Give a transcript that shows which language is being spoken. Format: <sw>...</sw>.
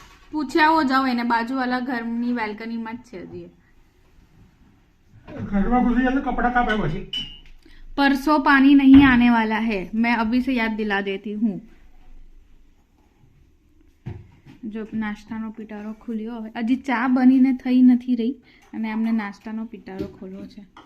<gu>પૂછ્યાવો જાઓ એને, બાજુવાલા ઘરની બેલ્કનીમાં જ છે હજી. ઘરમાં ઘુસી જાય તો કપડા કાપે પછી.</gu> <hi>परसों पानी नहीं आने वाला है, मैं अभी से याद दिला देती हूँ.</hi> <gu>જો નાસ્તાનો પિટારો ખુલ્યો હવે. હજી ચા બનીને થઈ નથી રહી અને અમને નાસ્તાનો પિટારો ખોલવો છે.</gu>